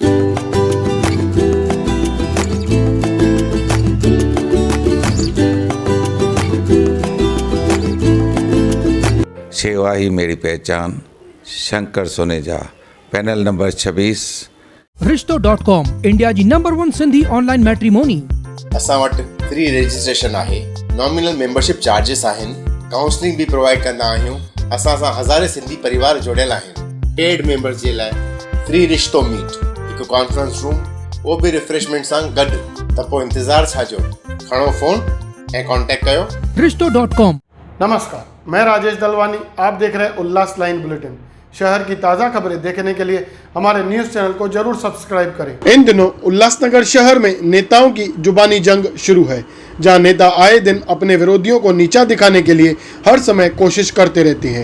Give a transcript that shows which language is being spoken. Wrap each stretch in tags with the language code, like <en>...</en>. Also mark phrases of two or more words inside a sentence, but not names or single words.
<hi>सेवा ही मेरी पहचान, शंकर सोनेजा, पैनल नंबर 26।</hi> <sd>Rishto.com, इंडिया जी नंबर 1 सिंधी</sd> <en>online matrimony.</en> <sd>असां वटि</sd> <en>free registration</en> <sd>आहे,</sd> <en>nominal membership charges</en> <sd>आहिनि, काउंसलिंग भी प्रोवाइड कंदा आहियूं। असां सां हज़ारे सिंधी परिवार जुड़ियल आहिनि।</sd> <en>paid members</en> <sd>जे लाइ फ्री रिश्तो मीट, हिकु</sd> <en>conference room,</en> <sd>वो भी रिफ्रेशमेंट सां गॾु। त पोइ इंतज़ार छा जो, खणो फ़ोन ऐं कॉन्टेक्ट कयो। Rishto.com।</sd> <hi>नमस्कार, मैं राजेश दलवानी, आप देख रहे हैं उल्लास लाइन बुलेटिन। शहर की ताज़ा खबरें देखने के लिए हमारे</hi> <en>news channel</en> <hi>को जरूर सब्सक्राइब करें। इन दिनों उल्लासनगर शहर में नेताओं की जुबानी जंग शुरू है, जहां नेता आए दिन अपने विरोधियों को नीचा दिखाने के लिए हर समय कोशिश करते रहते हैं।</hi>